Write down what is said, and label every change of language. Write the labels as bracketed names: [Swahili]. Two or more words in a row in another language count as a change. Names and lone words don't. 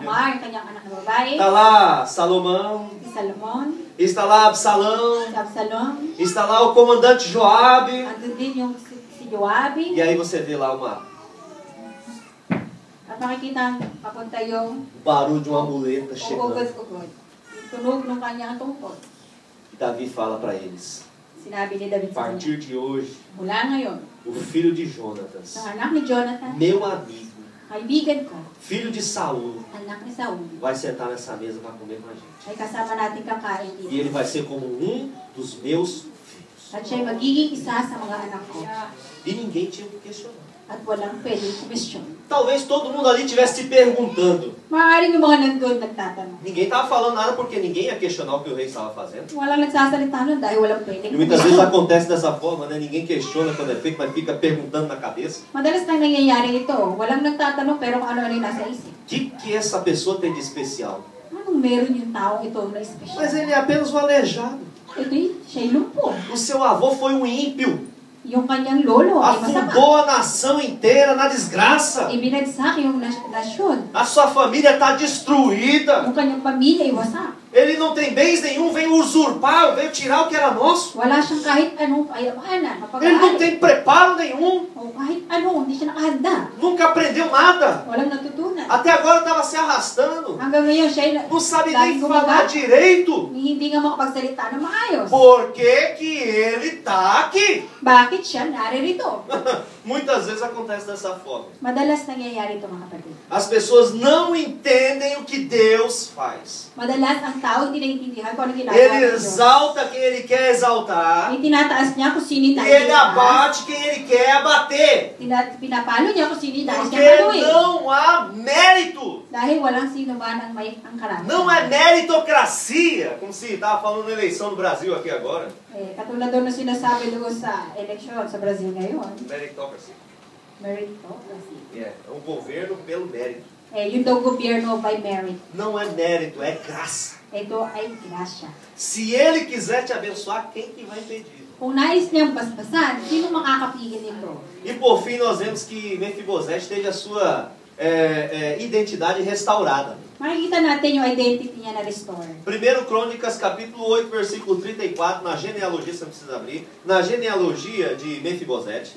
[Portuguese] Tamar, [Filipino] kanyang anak na babae, [Portuguese] está lá Salomão, [Filipino] si Salomon, [Portuguese] está lá Absalão, [Filipino] si Absalom, [Portuguese] está lá o comandante Joabe. [Filipino] andun din yung si Joabi, [Portuguese] E aí você vê lá [Filipino] at makikita papunta yung [Portuguese] o barulho de uma muleta chegando. [Filipino] ugod-ugod. Yung tunog ng kanyang tungkol. [Portuguese] E Davi fala para eles: [Filipino] Sinabi ni David [Portuguese] a [Filipino] sa kanya, [Portuguese] partir de hoje, [Filipino] mula ngayon, [Portuguese] o filho de Jonatas, [Filipino] ang anak ni Jonathan, [Portuguese] meu amigo, [Filipino] kaibigan ko, [Portuguese] filho de Saul, [Filipino] anak ni Saul, [Portuguese] vai sentar nessa mesa para comer com a gente. [Filipino] ay kasama natin kakain [Portuguese] E [Filipino] dito. [Portuguese] ele vai ser como um dos meus filhos. [Filipino] At siya'y magiging isa sa mga anak ko. [Portuguese] E ninguém tinha o que questionar. [Filipino] At walang pwedeng question. [Portuguese] Talvez todo mundo ali estivesse se perguntando. [Filipino] Maaaring yung mga nandun nagtatanong. [Portuguese] Ninguém estava falando nada porque ninguém ia questionar o que o rei estava fazendo. [Filipino] Walang nagsasalita nun dahil walang pwedeng [Portuguese] E muitas vezes acontece dessa forma, né? Ninguém questiona quando é feito, mas fica perguntando na cabeça. [Filipino] Madalas nang nangyayari ito. Walang nagtatanong pero kung ano-ano yung nasa isip. [Portuguese] O que essa pessoa tem de especial? [Filipino] Anong meron yung taong ito na special? [Portuguese] Mas ele é apenas um aleijado. [Filipino] Siya'y lumpo. [Portuguese] O seu avô foi um ímpio. [Filipino] Yung kanyang lolo ay masama. [Portuguese] Afundou a nação inteira na desgraça. [Filipino] Ibinagsak yung nasyon. [Portuguese] A sua família está destruída. [Filipino] Yung kanyang pamilya ay wasak. [Portuguese] Ele não tem bens nenhum, veio usurpar, veio tirar o que era nosso. [Filipino] Wala siyang kahit anong kayamanan, [Portuguese] Ele não [Filipino] mapag-aari. [Portuguese] tem preparo nenhum. [Filipino] O kahit ano, hindi siya nakahanda. [Portuguese] Nunca aprendeu nada. [Filipino] Walang natutunan. [Portuguese] Até agora estava se arrastando. [Filipino] Hanggang ngayon, siya ay [Portuguese] Não sabe [Filipino] laging [Portuguese] nem falar [Filipino] gumaga. [Portuguese] direito. [Filipino] Hindi nga makapagsalita na maayos. [Portuguese] Por que que ele está aqui? [Filipino] Bakit siya naririto? [Portuguese] Muitas vezes acontece dessa forma. [Filipino] Madalas nangyayari ito, mga kapatid. [Portuguese] As pessoas não entendem o que Deus faz. [Filipino] Madalas ang tao hindi naiintindihan kung ano ginagawa [Portuguese] Ele [Filipino] ng Diyos. [Portuguese] exalta quem ele quer exaltar. [Filipino] Itinataas niya kung sino [Portuguese] E [Filipino] nais [Portuguese] ele [Filipino] niya. [Portuguese] abate quem ele quer abater. [Filipino] Pinapalo niya kung sino nais [Portuguese] Porque [Filipino] niya paluin. [Portuguese] não há mérito. [Filipino] Dahil walang sino man ang may ang karamihan. [Portuguese] Não é meritocracia. Como se estava falando na eleição no Brasil aqui agora. [Filipino] Katulad doon na sinasabi doon sa eleksyon sa Brazil ngayon. [Portuguese] Meritocracy. [Filipino] Meritocracy. [Portuguese] É um governo pelo mérito. [Filipino] Yun daw gobyerno [English] by merit. [Portuguese] Não é mérito, é graça. [Filipino] Ito ay grasya. [Portuguese] Se ele quiser te abençoar, quem que vai impedir? [Filipino] Kung nais niyang basbasan, sino makakapigil nito? [Portuguese] E por fim nós vemos que Mefibosete teve a sua identidade restaurada. [Filipino] Makikita natin yung identity niya na restore. [Portuguese] 1 Crônicas capítulo 8, versículo 34, na genealogia, você não precisa abrir, na genealogia de Mefibosete.